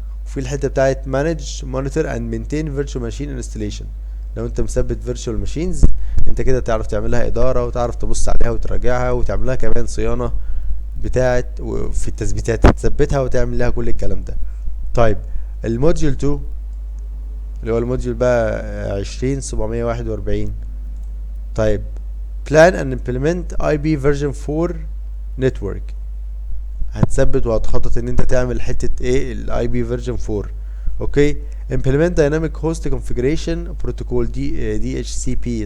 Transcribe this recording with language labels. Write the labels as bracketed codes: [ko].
[ar] وفي الحته بتاعت [en] manage monitor and maintain virtual machine installation. [ar] لو انت مثبت virtual machines انت كده تعرف تعملها اداره وتعرف تبص عليها وتراجعها وتعملها كمان صيانه بتاعت وفي التثبيتات تثبتها وتعمل لها كل الكلام ده. طيب الموديول 2 اللي هو الموديول بقى 20741. طيب [en] plan and implement IP version 4 network. [ar] هتثبت وهتخطط ان انت تعمل حته ايه الاي بي فيرجن 4. اوكي. [en] implement dynamic host configuration protocol D H C P.